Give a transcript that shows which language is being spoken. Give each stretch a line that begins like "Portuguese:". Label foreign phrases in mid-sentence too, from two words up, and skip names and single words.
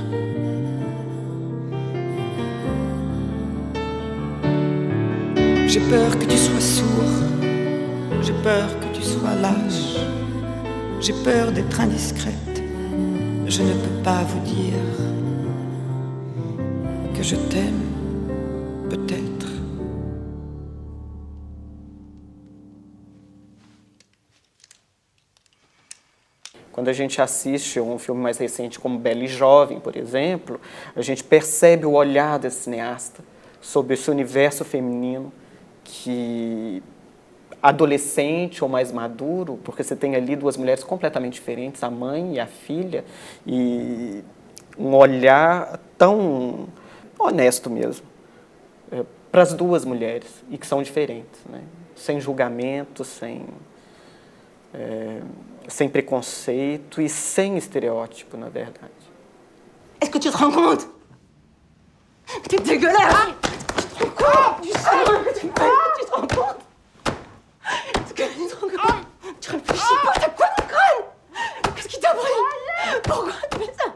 French: J'ai peur que tu sois sourd, j'ai peur que tu sois lâche, j'ai peur d'être indiscrète, je ne peux pas vous dire que je t'aime peut-être.
Portuguese: Quando a gente assiste um filme mais recente como Bela e Jovem, por exemplo, a gente percebe o olhar desse cineasta sobre esse universo feminino que adolescente ou mais maduro, porque você tem ali duas mulheres completamente diferentes, a mãe e a filha, e um olhar tão honesto mesmo para as duas mulheres, e que são diferentes, né? Sem julgamento, sem preconceito e sem estereótipo, na verdade.
French: Est-ce que tu te rends compte? T'es dégueulasse! Tu te rends compte du sang que tu me fais? Tu te rends compte? Est-ce que tu te rends compte? Tu réfléchis pas, t'as quoi dans le crâne? Qu'est-ce qui t'a pris? Pourquoi tu fais ça?